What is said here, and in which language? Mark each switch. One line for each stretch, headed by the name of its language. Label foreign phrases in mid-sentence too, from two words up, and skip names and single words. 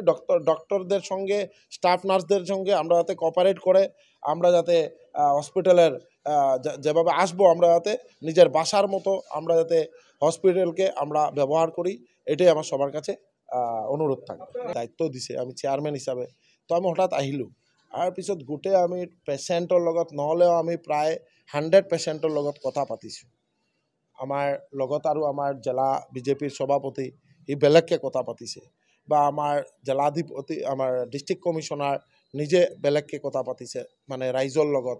Bangla: ডক্টরদের সঙ্গে, স্টাফ নার্সদের সঙ্গে আমরা যাতে কোঅপারেট করে আমরা যাতে হসপিটালের যেভাবে আসবো আমরা যাতে নিজের বাসার মতো আমরা যাতে হসপিটালকে আমরা ব্যবহার করি, এটাই আমার সবার কাছে অনুরোধ থাকবে।
Assamese: দায়িত্ব দিছে আমি চেয়ারম্যান হিসাবে, তো আমি হঠাৎ আহিলোঁ। আর পিছত গোটেই আমি পেচেণ্টৰ লগত নহ'লেও আমি প্ৰায় 100 পেচেণ্টৰ লগত কথা পাতিছোঁ। আমাৰ লগত আৰু আমাৰ জিলা বিজেপিৰ সভাপতি ই বেলেগকৈ কথা পাতিছে, বা আমাৰ জিলাধিপতি আমাৰ ডিষ্ট্ৰিক্ট কমিশ্যনাৰ নিজে বেলেগকৈ কথা পাতিছে মানে ৰাইজৰ লগত।